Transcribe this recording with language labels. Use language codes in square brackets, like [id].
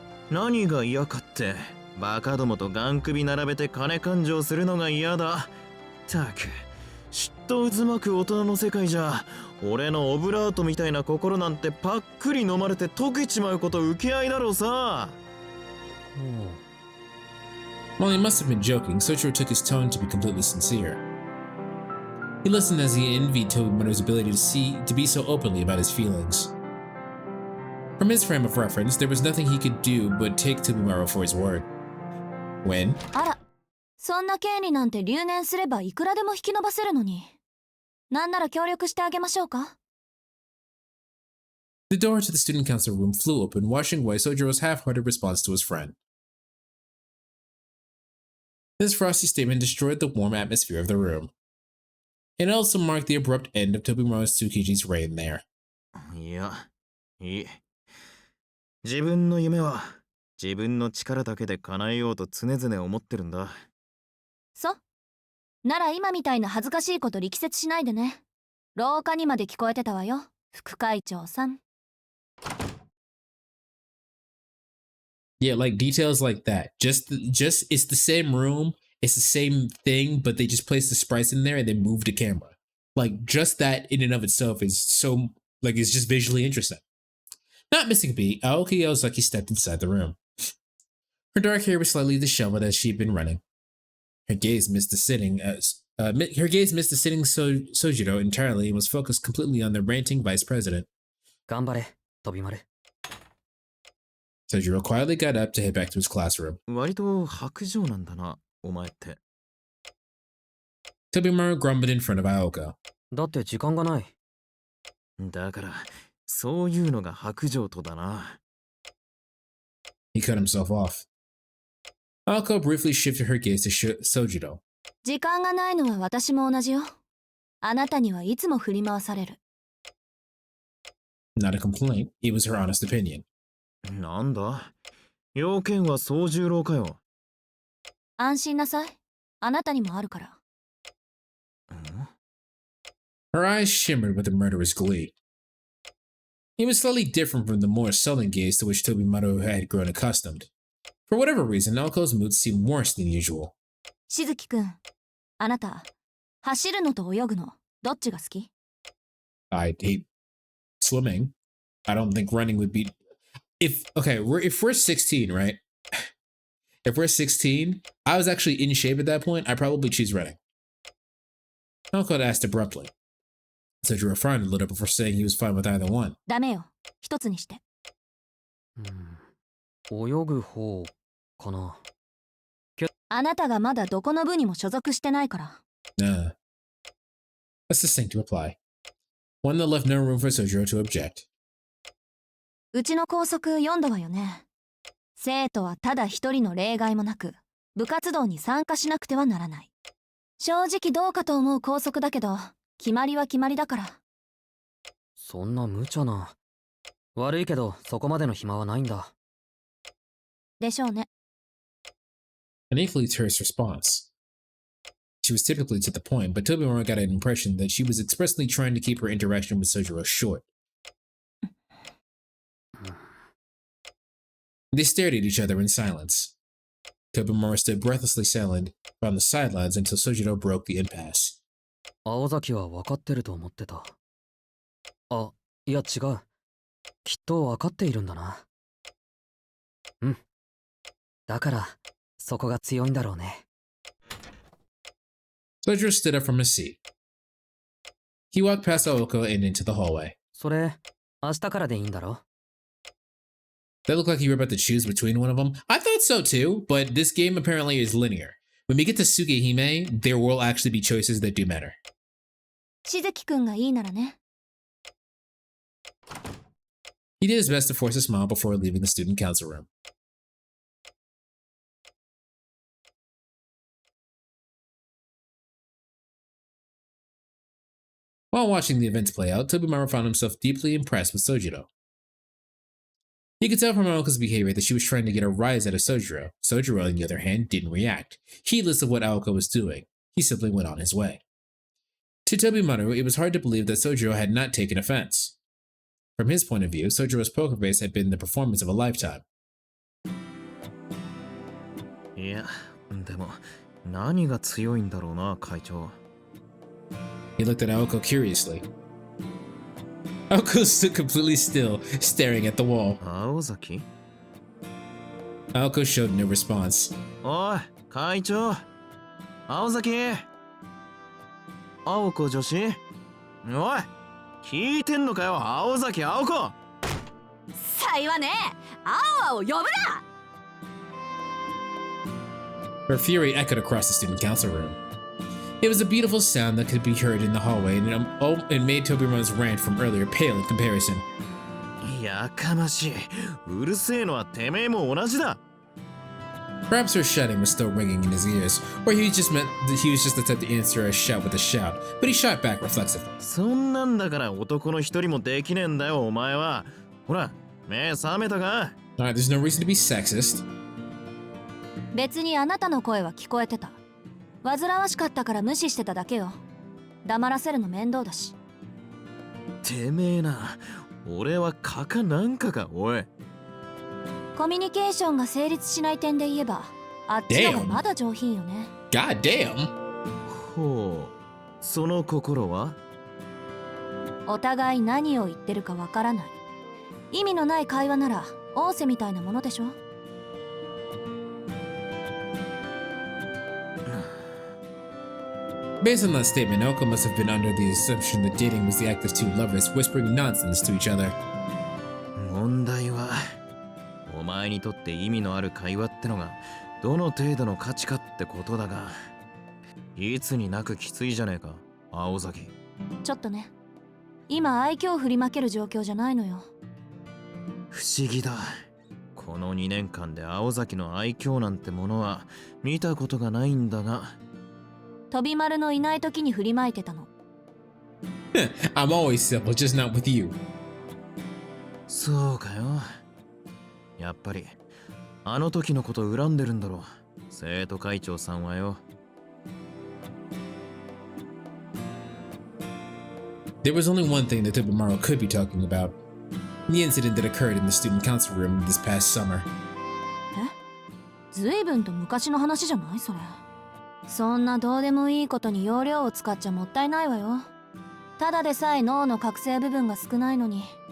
[ja] 何が嫌かって、バカどもとガン首並べて金勘定するのが嫌だ。たく、嫉妬渦巻く大人の世界じゃ、俺のオブラートみたいな心なんてパックリ飲まれて溶けちまうこと受け合いだろうさ。 [en] While he must have been joking, Soichiro took his tone to be completely sincere. He listened as he envied Tobimaru's ability to be so openly about his feelings. From his frame of reference, there was nothing he could do but take Tobimaru for his word. When [ja] あら、そんな権利なんて留年すればいくらでも引き延ばせるのに。なんなら協力してあげましょうか。 [en] the door to the student council room flew open, washing away Sojiro's half-hearted response to his friend. This frosty statement destroyed the warm atmosphere of the room. It also marked the abrupt end of Tobimaru Tsukiji's reign there. [ja] いや、いい。自分の夢は自分の力だけで叶えようと常々思ってるんだ。そなら今みたいな恥ずかしいこと力説しないでね。廊下にまで聞こえてたわよ、副会長さん。 [en] Yeah, like details like that. Just it's the same room, it's the same thing, but they just placed the sprites in there and then moved the camera. Like just that in and of itself is so like it's just visually interesting. Not missing a beat, Aoko Yozaki stepped inside the room. Her dark hair was slightly disheveled as she'd been running. Her gaze missed the sitting Sojiro entirely and was focused completely on the ranting vice president. [ja] 頑張れ、飛び丸。 [en] Sojiro quietly got up to head back to his classroom. [ja] 割と薄情なんだな、お前って。 [en] Tobimaru grumbled in front of Aoko. [ja] だって時間がない。だから、そういうのが薄情とだな。 [en] He cut himself off. Aoko briefly shifted her gaze to Sojiro. [ja] 時間がないのは私も同じよ。あなたにはいつも振り回される。 [en] Not a complaint, it was her honest opinion. [ja] なんだ、要件は総十郎かよ。安心なさい。あなたにもあるから。 [en] Her eyes shimmered with a murderous glee. He was slightly different from the more sullen gaze to which Tobimaru had grown accustomed. For whatever reason, Naoko's mood seemed worse than usual. [ja] しずきくん、あなた、走るのと泳ぐの、どっちが好き？ [en] I hate swimming. I don't think running would be... If we're 16, right? If we're 16, I was actually in shape at that point, I'd probably choose running. Naoko asked abruptly. Sojiro frowned a little before saying he was fine with either one. [ja] ダメよ。一つにして。泳ぐ方かな。あなたがまだどこの部にも所属してないから。 [en] Nah. A succinct reply. One that left no room for Sojiro to object. [ja] うちの校則読んだわよね。生徒はただ一人の例外もなく、部活動に参加しなくてはならない。正直どうかと思う校則だけど、決まりは決まりだから。そんな無茶な。悪いけど、そこまでの暇はないんだ。でしょうね。 [en] An equally terse response. She was typically to the point, but Tobimura got an impression that she was expressly trying to keep her interaction with Sojiro short. They stared at each other in silence. Tobimura stood breathlessly silent on the sidelines until Sojiro broke the impasse. [ja] 青崎は分かってると思ってた。あ、いや違う。きっと分かっているんだな。うん。だから、そこが強いんだろうね。 [en] Sojiro stood up from his seat. He walked past Aoko and into the hallway. [ja] それ、明日からでいいんだろ? [en] That looked like you were about to choose between one of them. I thought so too, but this game apparently is linear. When we get to tsukihime, there will actually be choices that do matter. [ja] しずきくんがいいならね。 [en] He did his best to force a smile before leaving the student council room. While watching the events play out, Tobimura found himself deeply impressed with Sojiro. He could tell from Aoko's behavior that she was trying to get a rise out of Sojiro. Sojiro, on the other hand, didn't react. Heedless of what Aoko was doing, he simply went on his way. To Tobimura, it was hard to believe that Sojiro had not taken offense. From his point of view, Sojiro's poker face had been the performance of a lifetime. [ja] いや、でも何が強いんだろうな、会長。 [en] He looked at Aoko curiously. Aoko stood completely still, staring at the wall. [ja] 青崎? [en] Aoko showed no response. [ja] おい、会長。青崎。青子女子。おい、聞いてんのかよ、青崎青子。さいはね、青を呼ぶな。 [en] Her fury echoed across the student council room. It was a beautiful sound that could be heard in the hallway, and it made Tobimura's rant from earlier pale in comparison. [ja] やかましい。うるせえのはてめえも同じだ。 Perhaps her shouting was still ringing in his ears, or he was just the type to answer a shout with a shout, but he shot back reflexively. そんなんだから男の一人もできねえんだよ、お前は。ほら、目覚めたか? [en] Alright, there's no reason to be sexist. [ja] 別にあなたの声は聞こえてた。煩わしかったから無視してただけよ。黙らせるの面倒だし。てめえな、俺はカカなんかか、おい。コミュニケーションが成立しない点で言えば、あっちの方がまだ上品よね。 [en] God damn! [ja] ほう、その心は？お互い何を言ってるかわからない。意味のない会話なら、仰せみたいなものでしょ。 [en] Based on that statement, Aoko must have been under the assumption that dating was the act of two lovers whispering nonsense to each other. [ja] 問題は、お前にとって意味のある会話ってのがどの程度の価値かってことだが、いつになくきついじゃねえか、青崎。ちょっとね。今愛嬌振りまける状況じゃないのよ。不思議だ。この2年間で青崎の愛嬌なんてものは見たことがないんだが。飛び丸のいない時に振りまいてたの。 [en] I'm always simple, just not with you. [ja] そうかよ。やっぱりあの時のこと恨んでるんだろう、生徒会長さんはよ。 [en] There was only one thing that Tobimura could be talking about. The incident that occurred in the student council room this past summer. [ja] ずいぶんと昔の話じゃないそれ。そんなどうでもいいことに容量を使っちゃもったいないわよ。ただでさえ脳の覚醒部分が少ないのに。